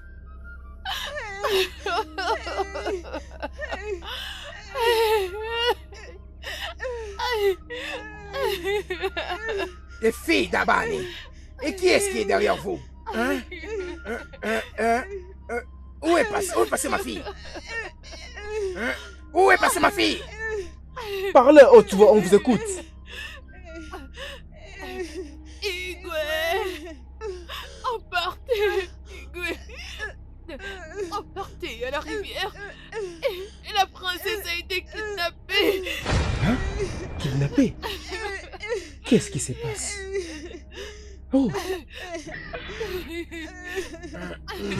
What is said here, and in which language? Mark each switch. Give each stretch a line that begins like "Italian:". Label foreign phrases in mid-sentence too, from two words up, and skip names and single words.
French: Les filles d'Abani. Et qui est-ce qui est derrière vous? Hein? Où est passée ma fille? Hein? Où est passée ma fille? Parlez haute voix, on vous écoute. Igwe, emportez, Igwe. Emportée à la rivière et la princesse a été kidnappée. Hein? Kidnappée? Qu'est-ce qui se passe? Oh! Ma